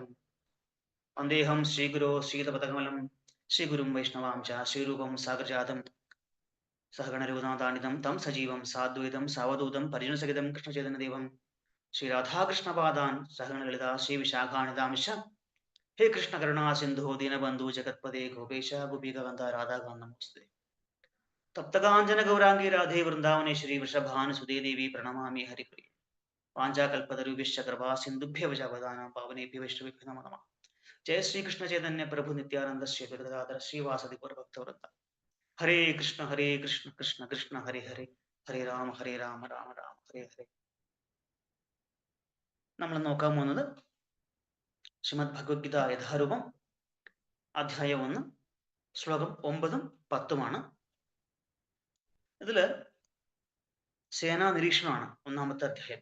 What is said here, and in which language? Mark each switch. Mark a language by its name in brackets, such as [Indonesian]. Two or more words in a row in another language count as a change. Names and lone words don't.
[Sanskrit] വന്ദേഹം ശ്രീഗുരോ ശ്രീതപദകമലം ശ്രീഗുരും വൈഷ്ണവാം ച ശ്രീരൂപം സാഗരജാതം സഹഗണരഘുനാഥാനിധം തം സജീവം സാദ്വൈതം സാവധൂതം പരിജനസഹിതം കൃഷ്ണചൈതന്യദേവം ശ്രീരാധാകൃഷ്ണപാദാൻ സഹഗണലളിതാ ശ്രീവിശാഖാനിധാംശ. ഹേ കൃഷ്ണ കരുണാ സിന്ധു ദീനബന്ധു ജഗത്പദേ ഗോപേശ ഗോപികാന്ത രാധാകാന്ത നമോസ്തുതേ. തപ്തകാഞ്ചന ഗൗരാംഗി രാധേ വൃന്ദാവനേശ്വരി വൃഷഭാനുസുതേ ദേവി പ്രണമാമി ഹരിപ്രിയ. വാഞ്ചാകൽപതരുഭ്യശ്ച കൃപാ സിന്ധുഭ്യവച വദാനാം പാവനേഭ്യോ വൈഷ്ണവേഭ്യോ നമോ നമഃ. ജയ ശ്രീകൃഷ്ണ ചൈതന്യ പ്രഭു നിത്യാനന്ദ ശ്രീ ഗദാധര ശ്രീവാസദി ഭക്തവൃന്ദ. ഹരേ കൃഷ്ണ കൃഷ്ണ കൃഷ്ണ ഹരേ ഹരേ, ഹരേ രാമ രാമ രാമ ഹരേ ഹരേ. [Malayalam] നമ്മൾ നോക്കാൻ പോകുന്നത് ശ്രീമദ് ഭഗവത്ഗീത യഥാരൂപം അധ്യായം 1 ശ്ലോകം 9 10 ഇതില് സേനാ നിരീക്ഷണമാണ് ഒന്നാമത്തെ അധ്യായം.